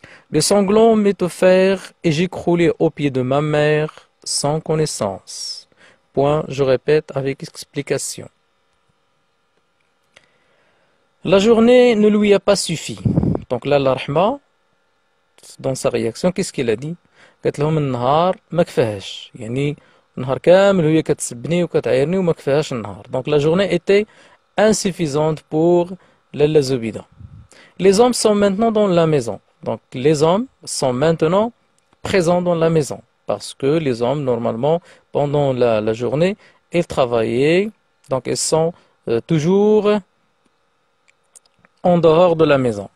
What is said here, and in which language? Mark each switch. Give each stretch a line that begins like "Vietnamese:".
French: Les sanglots m'étouffèrent et j'écroulai aux pieds de ma mère sans connaissance. Point, je répète avec explication. La journée ne lui a pas suffi. Donc là, la Rahma, dans sa réaction, qu'est-ce qu'il a dit?
Arabic: قالت لهم النهار ما كفاهش يعني النهار كامل وهي كتسبني وكتعايرني وما كفاهاش النهار.
French: Donc la journée était insuffisante pour Lalla Zoubida. Les hommes sont maintenant dans la maison. Donc les hommes sont maintenant présents dans la maison. Parce que les hommes, normalement, pendant la journée, ils travaillaient. Donc ils sont toujours en dehors de la maison.